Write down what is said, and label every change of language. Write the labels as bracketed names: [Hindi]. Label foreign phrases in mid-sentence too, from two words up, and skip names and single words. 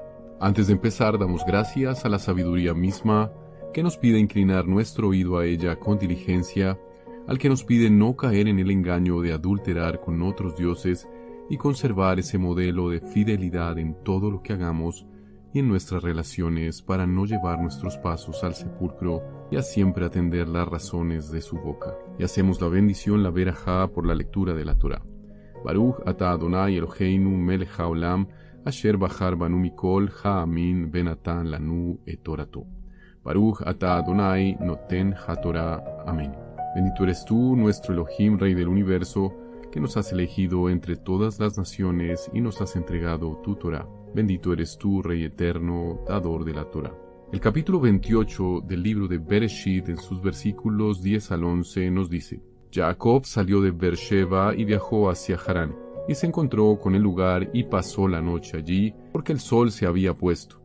[Spanish] Antes de empezar, damos gracias a la sabiduría misma que nos pide inclinar nuestro oído a ella con diligencia, al que nos pide no caer en el engaño de adulterar con otros dioses y conservar ese modelo de fidelidad en todo lo que hagamos y en nuestras relaciones para no llevar nuestros pasos al sepulcro y a siempre atender las razones de su boca. Y hacemos la bendición, la verajá, por la lectura de la Torá. [Hebrew] ברוך אתה אדוני אלהינו מלך העולם אשר בחר בנו מכל העמים ונתן לנו את תורתו. ברוך אתה אדוני נותן התורה. [Spanish] Amén. Bendito eres tú, nuestro Elohim, Rey del universo, que nos has elegido entre todas las naciones y nos has entregado tu Torá. Bendito eres tú, Rey eterno, dador de la Torá. El capítulo 28 del libro de Bereshit, en sus versículos 10 al 11, nos dice: Jacob salió de Beersheba y viajó hacia Harán, y se encontró con el lugar y pasó la noche allí, porque el sol se había puesto.